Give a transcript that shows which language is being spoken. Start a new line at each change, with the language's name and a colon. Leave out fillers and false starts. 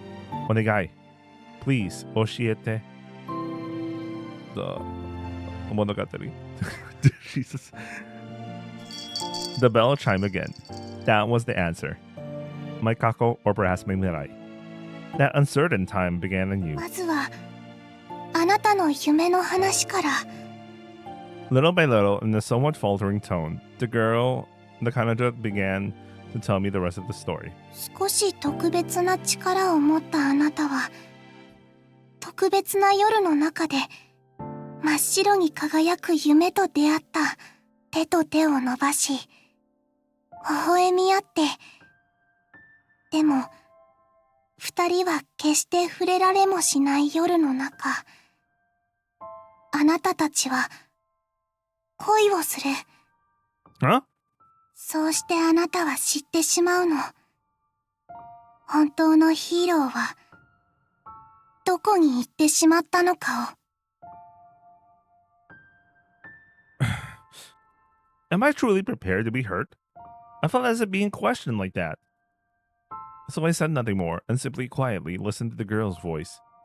Japanese: Onegai,
English: please,
Japanese: oshiete.
English: The monogatari. Jesus. The bell chimed again. That was the answer. My kako, or perhaps my mirai. That uncertain time began anew.
Japanese: まずはあなたの夢の話から
English: Little by little, in a somewhat faltering tone, the Kanaja began to tell me the rest of the story.
Japanese: 少し特別な力を持ったあなたは特別な夜の中で真っ白に輝く夢と出会った手と手を伸ばし微笑み合ってでも二人は決して触れられもしない夜の中あなたたちは恋をする
English: Huh?
Japanese: そうしてあなたは知ってしまうの本当のヒーローはどこに行ってしまったのかを
English: Am I truly prepared to be hurt? I felt as if being questioned like that. So I said nothing more and simply quietly listened to the girl's voice.